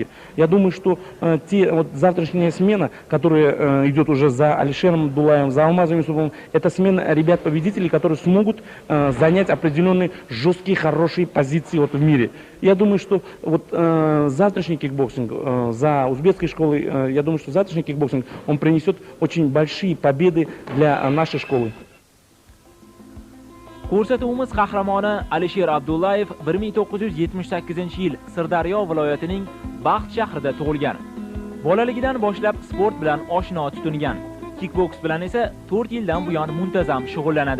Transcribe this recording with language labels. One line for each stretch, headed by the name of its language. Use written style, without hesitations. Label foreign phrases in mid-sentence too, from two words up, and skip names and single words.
Russian: Я думаю, что вот завтрашняя смена, которая идет уже за Алишером Абдулаевым, за Алмазом Юсуповым, это смена ребят-победителей, которые смогут занять определенные жесткие, хорошие позиции вот в мире. Я думаю, что вот завтрашний кикбоксинг за узбекской школой, я думаю, что завтрашний кикбоксинг, он принесет очень большие победы для нашей школы.
Uzbek: Ko'rsatuvimiz qahramoni Alisher Abdullayev 1978-yil Sirdaryo viloyatining Baxt shahrida tug'ilgan. Bolaligidan boshlab sport bilan oshno tutingan. Kickboks bilan esa 4 yildan buyon muntazam shug'ullanadi.